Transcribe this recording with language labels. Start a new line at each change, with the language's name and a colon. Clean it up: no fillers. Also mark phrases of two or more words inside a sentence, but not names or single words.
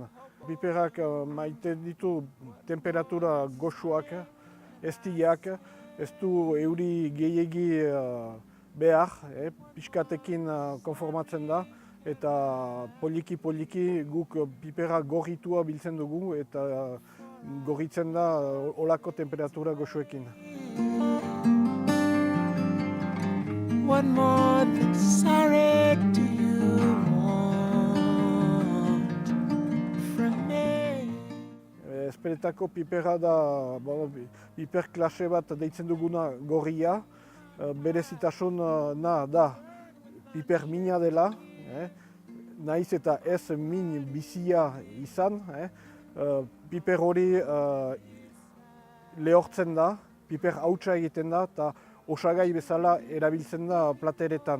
Basque: Piperrak maite ditu temperatura goxoak, eztiak, ez du euri gehiegi behar, pixkatekin konformatzen da, eta poliki-poliki guk piperra gorritua biltzen dugu eta gorritzen da olako temperatura goxoekin.
English: What more than sorry do you want from me?
Basque: Esperetako piperra da, piper klase bat deitzen duguna gorria. Berezitasun da piper mina dela, naiz eta ez min bizia izan. Piper hori lehortzen da, piper hautsa egiten da, eta osagai bezala erabiltzen da plateretan.